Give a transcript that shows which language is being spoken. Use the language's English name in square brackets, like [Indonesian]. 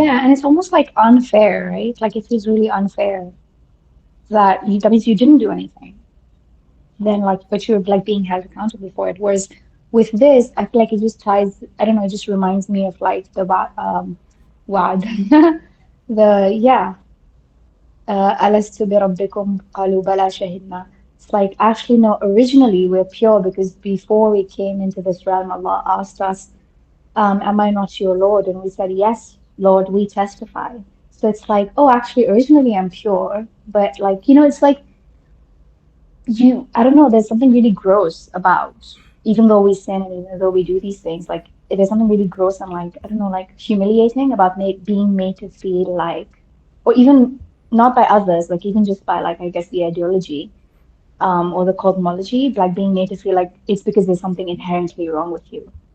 [English] Yeah, and it's almost like unfair, right? Like it feels really unfair that means you didn't do anything. Then like, but you're like being held accountable for it. Whereas with this, I feel like it just ties, I don't know, it just reminds me of like the Wa'd. [Arabic] Yeah, ألست بربكم قالوا بلى شهدنا. [English] It's like, actually, no, originally we're pure because before we came into this realm, Allah asked us, am I not your Lord? And we said, yes, Lord, we testify. So it's like, oh, actually, originally I'm pure, but like, it's like I don't know, there's something really gross about, even though we sin and even though we do these things, like, there's something really gross and like, I don't know, like humiliating about being made to feel like, or even not by others, like even just by like, I guess the ideology, or the cosmology, like being made to feel like it's because there's something inherently wrong with you.